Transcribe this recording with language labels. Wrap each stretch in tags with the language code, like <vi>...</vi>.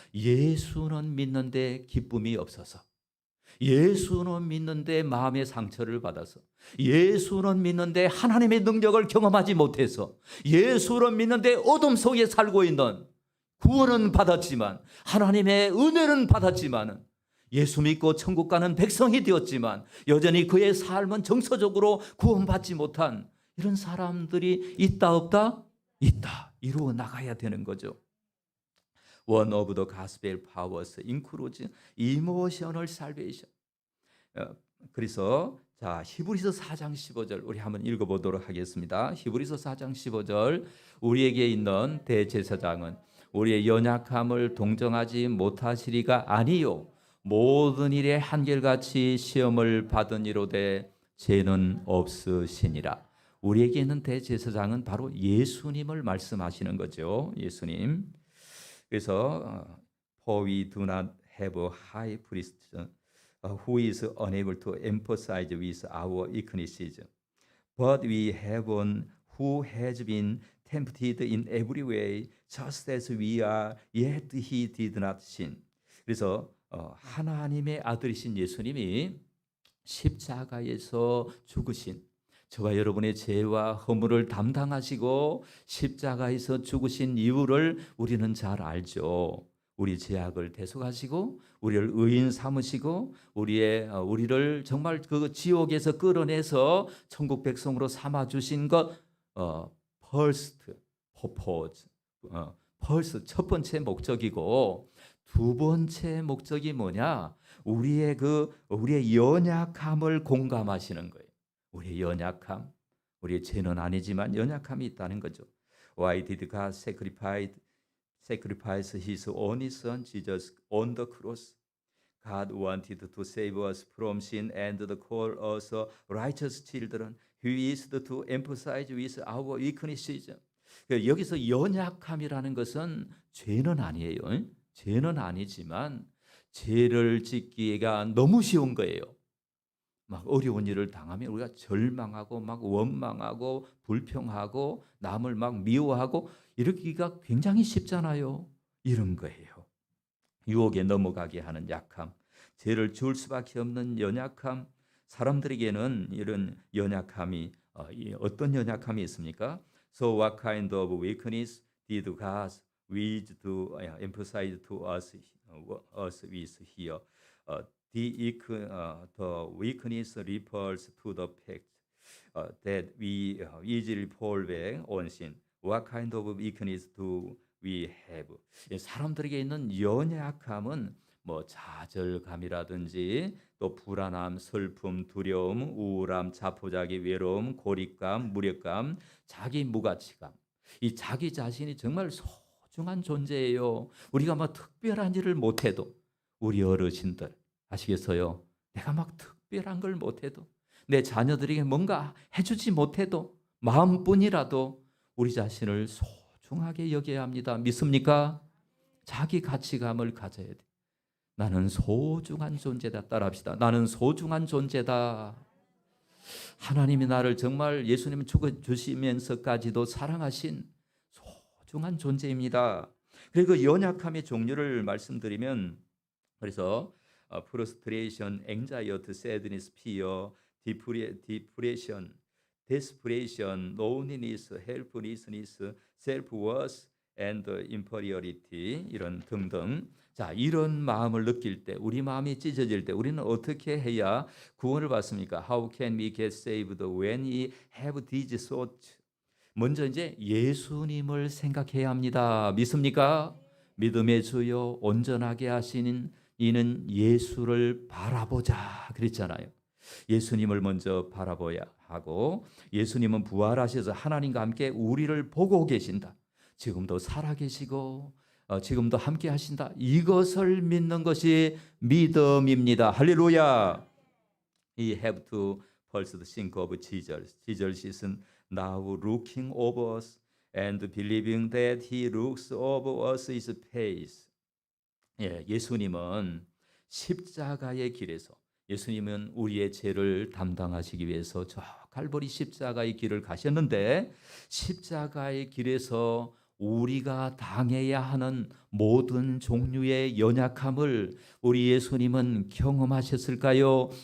<ko>예수는 믿는데 기쁨이 없어서, 예수는 믿는데 마음의 상처를 받아서, 예수는 믿는데 하나님의 능력을 경험하지 못해서, 예수는 믿는데 어둠 속에 살고 있는, 구원은 받았지만 하나님의 은혜는 받았지만 예수 믿고 천국 가는 백성이 되었지만 여전히 그의 삶은 정서적으로 구원받지 못한 이런 사람들이 있다 없다? 있다. 이루어 나가야 되는 거죠.</ko> <en>One of the gospel powers includes emotional salvation.</en> <ko>그래서 자, 히브리서 4장 15절 우리 한번 읽어보도록 하겠습니다. 히브리서 4장 15절 우리에게 있는 대제사장은 우리의 연약함을 동정하지 못하시리가 아니요 모든 일에 한결같이 시험을 받은 이로되 죄는 없으시니라. 우리에게 있는 대제사장은 바로 예수님을 말씀하시는 거죠. 예수님. 그래서</ko> <en>For we do not have a high priest who is unable to empathize with our weaknesses, but we have one who has been tempted in every way, just as we are, yet he did not sin.</en> <ko>그래서 하나님의 아들이신 예수님이 십자가에서 죽으신 저와 여러분의 죄와 허물을 담당하시고 십자가에서 죽으신 이유를 우리는 잘 알죠. 우리 죄악을 대속하시고 우리를 의인 삼으시고 우리를 정말 그 지옥에서 끌어내서 천국 백성으로 삼아 주신 것</ko> <en>first purpose. first</en> <ko>첫 번째 목적이고 두 번째 목적이 뭐냐? 우리의 연약함을 공감하시는 거예요. 우리의 연약함, 우리의 죄는 아니지만 연약함이 있다는 거죠.</ko> <en>Why did God sacrifice His only Son Jesus on the cross? God wanted to save us from sin and to call us righteous children. He is to emphasize with our weaknesses.</en> <ko>여기서 연약함이라는 것은 죄는 아니에요. 죄는 아니지만 죄를 짓기가 너무 쉬운 거예요. 막 어려운 일을 당하면 우리가 절망하고 막 원망하고 불평하고 남을 막 미워하고 이러기가 굉장히 쉽잖아요. 이런 거예요. 유혹에 넘어가게 하는 약함, 죄를 지을 수밖에 없는 연약함, 사람들에게는 이런 연약함이 어떤 연약함이 있습니까?</ko> <en>So what kind of weakness did God wish to emphasize to us with here? The weakness refers to the fact that we easily fall back on sin. What kind of weakness do we have?</en> <ko>사람들에게 있는 연약함은 뭐 좌절감이라든지 또 불안함, 슬픔, 두려움, 우울함, 자포자기, 외로움, 고립감, 무력감, 자기 무가치감. 이 자기 자신이 정말 소중한 존재예요. 우리가 뭐 특별한 일을 못해도 우리 어르신들 아시겠어요? 내가 막 특별한 걸 못해도 내 자녀들에게 뭔가 해주지 못해도 마음뿐이라도 우리 자신을 소중하게 여겨야 합니다. 믿습니까? 자기 가치감을 가져야 돼. 나는 소중한 존재다. 따라합시다. 나는 소중한 존재다. 하나님이 나를 정말 예수님 죽어주시면서까지도 사랑하신 소중한 존재입니다. 그리고 그 연약함의 종류를 말씀드리면 그래서</ko> <en>frustration, anxiety, sadness, fear, depression, desperation, loneliness, helplessness, self-worth, and inferiority</en> <ko>이런 등등. 자, 이런 마음을 느낄 때, 우리 마음이 찢어질 때 우리는 어떻게 해야 구원을 받습니까?</ko> <en>How can we get saved when we have these thoughts?</en> <ko>먼저 이제 예수님을 생각해야 합니다. 믿습니까? 믿음의 주요 온전하게 하시는 이는 예수를 바라보자 그랬잖아요. 예수님을 먼저 바라봐야 하고 예수님은 부활하셔서 하나님과 함께 우리를 보고 계신다. 지금도 살아계시고 지금도 함께 하신다. 이것을 믿는 것이 믿음입니다. 할렐루야.</ko> <en>We have to first think of Jesus. Jesus is now looking over us and believing that He looks over us His face.</en> <ko>예수님은 십자가의 길에서 예수님은 우리의 죄를 담당하시기 위해서 저 갈보리 십자가의 길을 가셨는데 십자가의 길에서 우리가 당해야 하는 모든 종류의 연약함을 우리 예수님은 경험하셨을까요?</ko>